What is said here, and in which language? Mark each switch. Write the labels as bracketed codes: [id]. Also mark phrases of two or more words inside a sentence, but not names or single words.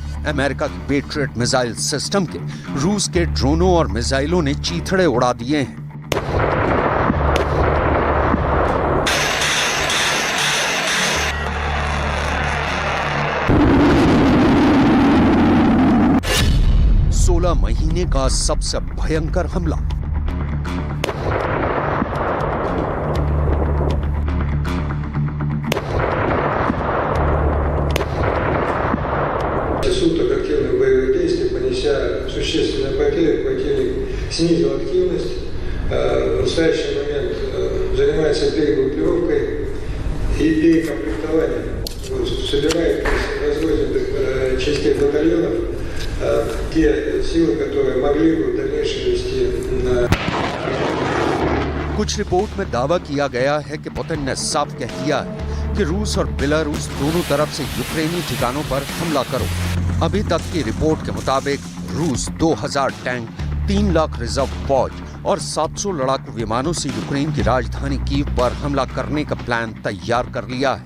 [hi] अमेरिका के पेट्रियट [en] missile system [hi] के रूस के ड्रोनों और मिसाइलों ने चीथड़े उड़ा दिए हैं। महीने का सबसे भयंकर हमला। [ru] Суток активных боевых действий, понеся существенные потери, противник снизил активность. В настоящий момент занимается перегруппировкой и перекомплектованием. Собирает, разводит частей батальонов те силы, которые могли бы в дальнейшем вести на... [hi] कुछ रिपोर्ट में दावा किया गया है कि पुतिन ने साफ कह दिया है कि रूस और बेलारूस दोनों तरफ से यूक्रेनी ठिकानों पर हमला करो। अभी तक की रिपोर्ट के मुताबिक रूस 2000 टैंक, 3 लाख रिजर्व फौज और 700 लड़ाकू विमानों से यूक्रेन की राजधानी कीव पर हमला करने का प्लान तैयार कर लिया है।